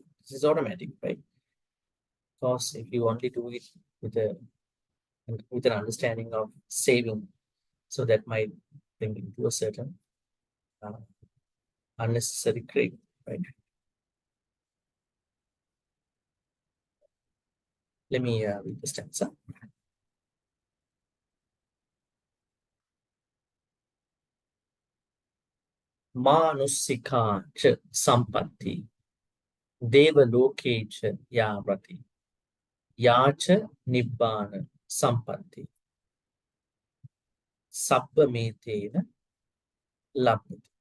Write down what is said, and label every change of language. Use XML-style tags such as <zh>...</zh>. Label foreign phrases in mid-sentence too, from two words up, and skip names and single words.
<en>This is automatic, right? Because if you only do it with an understanding of saving, so that might bring you to a certain unnecessary craving, right? Let me read the stanza.</en> <pi>Manusika cha sampatti deva loke cha yavrati yacha nibbana sampatti sabba metena labhati.</pi>